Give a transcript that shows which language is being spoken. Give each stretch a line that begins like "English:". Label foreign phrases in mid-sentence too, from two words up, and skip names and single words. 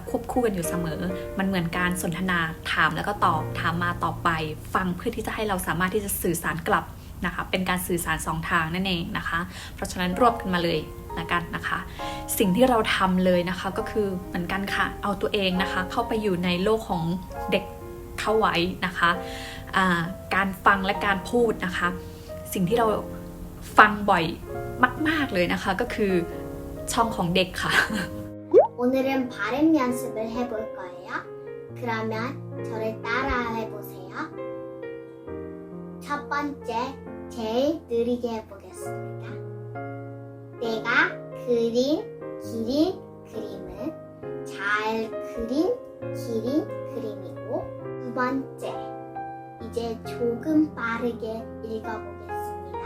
Thai: ควบคู่กันอยู่เสมอมันเหมือนการสนทนาถามแล้วก็ตอบถามมาตอบไปฟังเพื่อที่จะให้เราสามารถที่จะสื่อสารกลับนะคะเป็นการสื่อสาร2 ทางนั่นเองนะคะเพราะฉะนั้นรวบกันมาเลยละกันนะคะสิ่งที่เราทำเลยนะคะก็คือเหมือนกันค่ะเอาตัวเองนะคะเข้าไปอยู่ในโลกของเด็กเข้าไว้นะคะการฟังและการพูดนะคะสิ่งที่เราฟังบ่อยมากๆเลยนะคะก็คือช่องของเด็กค่ะ
Korean: 오늘은 발음 연습을 해볼 거예요. 그러면 저를 따라 해보세요. 첫 번째, 제일 느리게 해보겠습니다. 내가 기린 그림은 잘 기린 그림이고 두 번째, 이제 조금 빠르게 읽어보겠습니다.